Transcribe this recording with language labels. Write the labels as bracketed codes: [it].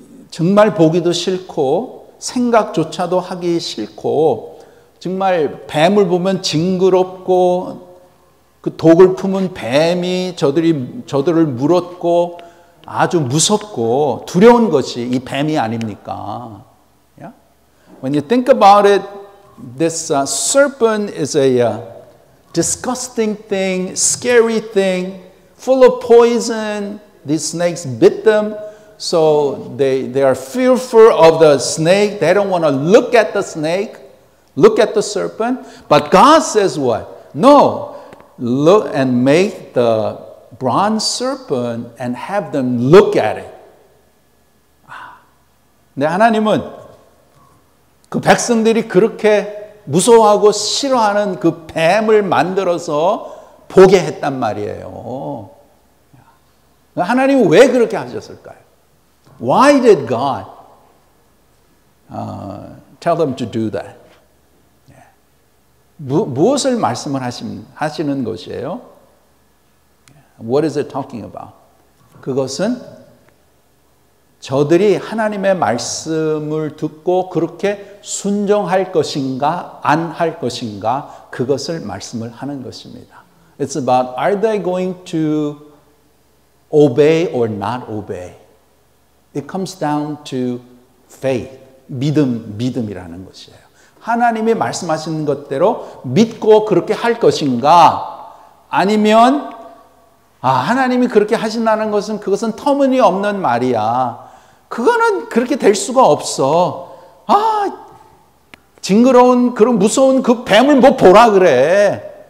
[ko] 정말 보기도 싫고 생각조차도 하기 싫고 정말 뱀을 보면 징그럽고 그 독을 품은 뱀이 저들을 물었고 아주 무섭고 두려운 것이 이 뱀이 아닙니까? [en] Yeah? When you think about it, this serpent is a disgusting thing, scary thing, full of poison. These snakes bit them, so they are fearful of the snake. They don't want to look at the snake, look at the serpent. But God says what? No. Look and make the bronze serpent and have them look at it. [ko] 근데 하나님은 그 백성들이 그렇게 무서워하고 싫어하는 그 뱀을 만들어서 보게 했단 말이에요. 하나님은 왜 그렇게 하셨을까요? [en] Why did God tell them to do that? [ko] 무엇을 말씀을 하시는 것이에요? [en] What is it talking about? [ko] 그것은 저들이 하나님의 말씀을 듣고 그렇게 순종할 것인가 안 할 것인가 그것을 말씀을 하는 것입니다. [en] It's about are they going to obey or not obey? It comes down to faith, [ko] 믿음이라는 것이에요. 하나님이 말씀하시는 것대로 믿고 그렇게 할 것인가 아니면 하나님이 그렇게 하신다는 것은 그것은 터무니없는 말이야. 그거는 그렇게 될 수가 없어. 징그러운 그런 무서운 그 뱀을 뭐 보라 그래.